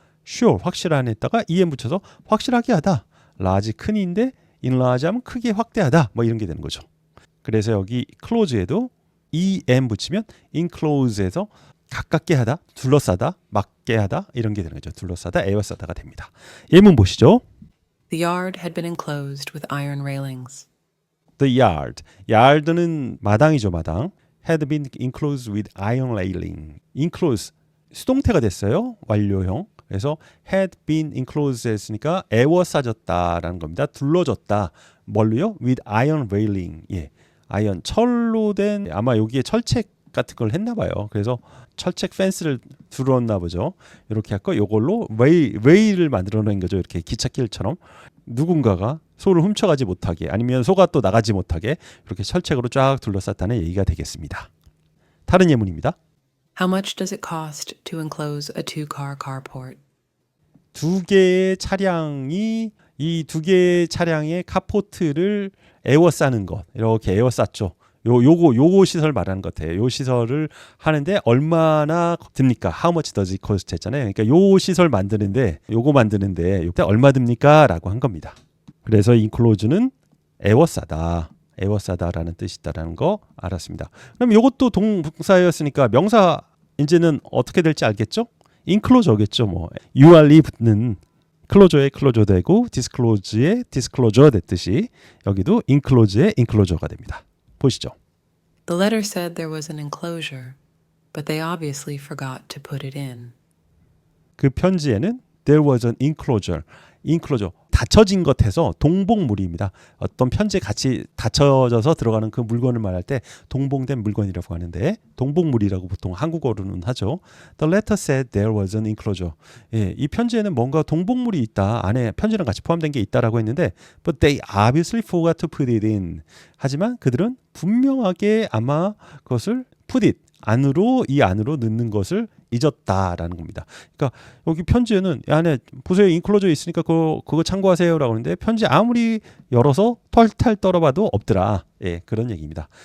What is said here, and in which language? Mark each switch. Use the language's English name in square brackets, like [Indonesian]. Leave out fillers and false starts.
[Korean] sure 확실한 했다가 en 붙여서 확실하게 하다. large 큰인데 enlarge 하면 크게 확대하다. 뭐 이런 게 되는 거죠. 그래서 여기 close에도 en 붙이면 enclose에서 가깝게 하다, 둘러싸다, 막게 하다 이런 게 되는 거죠. 둘러싸다, 에워싸다가 됩니다. 예문 보시죠. [English] The yard had been enclosed with iron railings. The yard. [Korean] yard는 마당이죠, 마당. [English] had been enclosed with iron railing. [Korean] enclose 수동태가 됐어요. 완료형. 그래서 [English] had been enclosed [Korean] 했으니까 에워싸졌다라는 겁니다. 둘러졌다. 뭘로요? [English] with iron railing. [Korean] 예. 아이언 철로 된 아마 여기에 철책 같은 걸 했나 봐요. 그래서 철책 펜스를 두르었나 보죠. 이렇게 할거 이걸로 웨이를 만들어낸 거죠. 이렇게 기찻길처럼 누군가가 소를 훔쳐가지 못하게 아니면 소가 또 나가지 못하게 이렇게 철책으로 쫙 둘러쌌다는 얘기가 되겠습니다. 다른 예문입니다. [English] How much does it cost to enclose a two-car carport? [Korean] 두 개의 차량이 이 두 개의 차량의 카포트를 에워싸는 것 이렇게 에워쌌죠. 요거 시설 말하는 것 같아요. 요 시설을 하는데 얼마나 듭니까? [English] How much does it cost [Korean] 했잖아요. 그러니까 요 시설 만드는데 요거 만드는데 요때 얼마 듭니까? 라고 한 겁니다. 그래서 enclose는 에워싸다라는 뜻이 있다라는 거 알았습니다. 그럼 요것도 동사였으니까 명사 이제는 어떻게 될지 알겠죠? enclosure겠죠. 뭐 ur이 붙는 클로저에 클로저 되고 disclose에 disclosure 됐듯이 여기도 enclose에 enclosure가 됩니다. 보시죠. [English] The letter said there was an enclosure, but they obviously forgot to put it in. [Korean] 그 편지에는 [English] there was an enclosure. [Korean] 닫혀진 것에서 동봉물입니다. 어떤 편지에 같이 닫혀져서 들어가는 그 물건을 말할 때 동봉된 물건이라고 하는데 동봉물이라고 보통 한국어로는 하죠. [English] The letter said there was an enclosure. [Korean] 예, 이 편지에는 뭔가 동봉물이 있다. 안에 편지랑 같이 포함된 게 있다라고 했는데 [English] but they obviously forgot to put it in. [Korean] 하지만 그들은 분명하게 아마 그것을 put it 이 안으로 넣는 것을 잊었다라는 겁니다. 그러니까 여기 편지에는 안에 보세요. 인클로저 있으니까 그거 참고하세요라고 하는데 편지 아무리 열어서 털탈 떨어봐도 없더라. 예, 그런 얘기입니다.